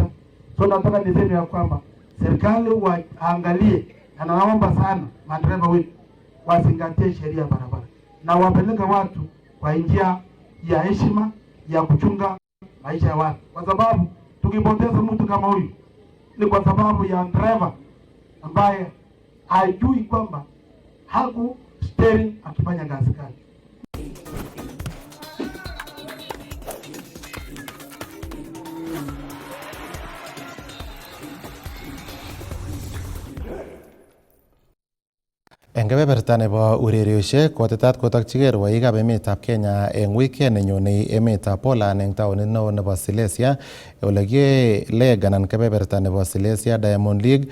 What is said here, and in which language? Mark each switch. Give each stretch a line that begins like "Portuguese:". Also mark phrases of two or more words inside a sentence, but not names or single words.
Swahili: So nataka niseme ya kwamba serikali waangalie, na naomba sana madereva wetu wazingatie sheria ya barabara na wapeleke watu kwa njia ya heshima ya kuchunga maisha ya watu, kwa sababu tukipoteza mtu kama huyu ni kwa sababu ya driver ambaye hajui kwamba haku steering akifanya kazi kali.
Kalenjin: Eng kebeberta nebo urerioshek, kotetat kotokchigei rwoikab emetab Kenya eng weekend nenyone emetab Poland eng taonit neo nebo Silesia ole kiyoe leg anan kebeberta nebo Silesia Diamond League.